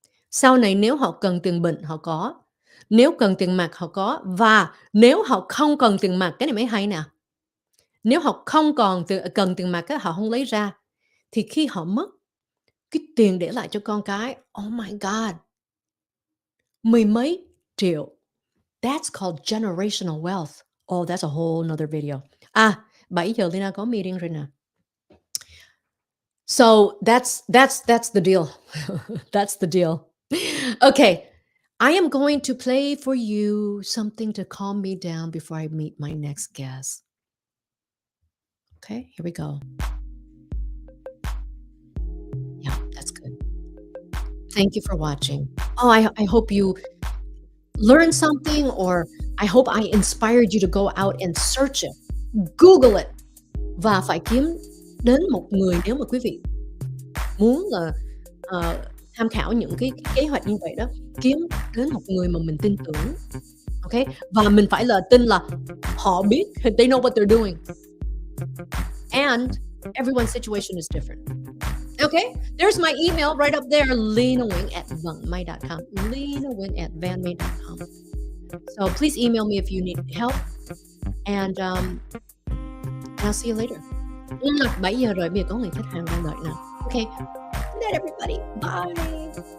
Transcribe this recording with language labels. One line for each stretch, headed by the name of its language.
Vietnamese: Sau này nếu họ cần tiền bệnh, họ có. Nếu cần tiền mặt, họ có. Và nếu họ không cần tiền mặt, cái này mới hay nè. Nếu họ không còn cần tiền mặt, họ không lấy ra. Thì khi họ mất, cái tiền để lại cho con cái,
English: oh my God,
Vietnamese: mười mấy triệu.
English: That's called generational wealth. Oh, that's a whole nother video.
Vietnamese: 7 giờ Lina có meeting rồi nè.
English: So that's the deal. That's the deal. Okay. I am going to play for you something to calm me down before I meet my next guest. Okay, here we go. Yeah, that's good. Thank you for watching. Oh, I hope you learned something, or I hope I inspired you to go out and search it. Google it.
Vietnamese: Và phải kiếm đến một người, nếu mà quý vị muốn là tham khảo những cái kế hoạch như vậy đó, kiếm đến một người mà mình tin tưởng. Okay? Và mình phải là tin là họ biết,
English: they know what they're doing. And everyone's situation is different. Okay? There's my email right up there, linawing@vanmay.com. linawing@vanmay.com. So please email me if you need help, and, I'll see you later.
Vietnamese: 7 giờ rồi, bây giờ có người khách hàng đang đợi nè.
English: Okay, good night everybody. Bye.